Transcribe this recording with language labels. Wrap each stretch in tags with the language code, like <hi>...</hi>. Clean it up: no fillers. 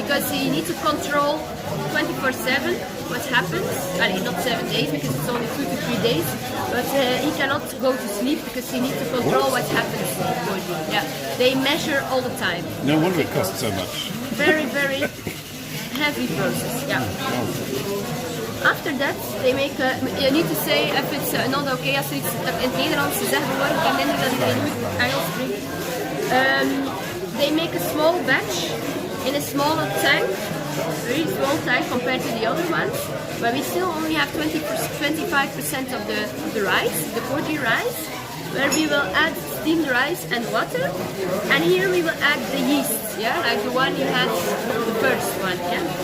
<en>Because he needs to control 24/7 what happens. Well, not 7 days because it's only 2 to 3 days. But he cannot go to sleep because he needs to control what happens to the koji. Yeah, they measure all the time. No wonder it costs so much. Very, very heavy process. Yeah. After that, they make. You need to say if it's not okay</en> <nl>als iets in het Nederlands gezegd wordt. Ik kan minder dat ik in het Engels spreek.</nl> <en>They make a small batch in a smaller tank. Very small tank compared to the other ones, but we still only have 25% of the rice, the koji rice, where we will add steamed rice and water, and here we will add the yeast, yeah, like the one you had, the first one, yeah.</en>